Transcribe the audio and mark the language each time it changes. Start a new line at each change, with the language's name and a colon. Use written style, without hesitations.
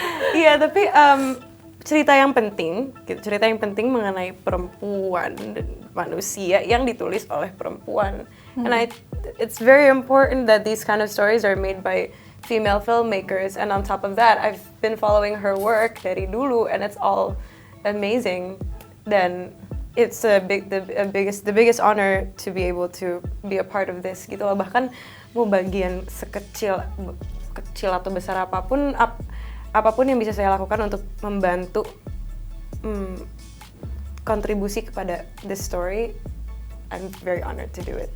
Indonesian: Iya, tapi cerita yang penting mengenai perempuan dan manusia yang ditulis oleh perempuan.
English: And it's very important that these kind of stories are made by female filmmakers, and on top of that, I've been following her work
Indonesian: dari dulu,
English: and it's all amazing. Then it's the biggest honor to be able to be a part of this
Indonesian: gitu loh. Bahkan mau bagian kecil atau besar apapun yang bisa saya lakukan untuk membantu kontribusi kepada
English: this story, I'm very honored to do it.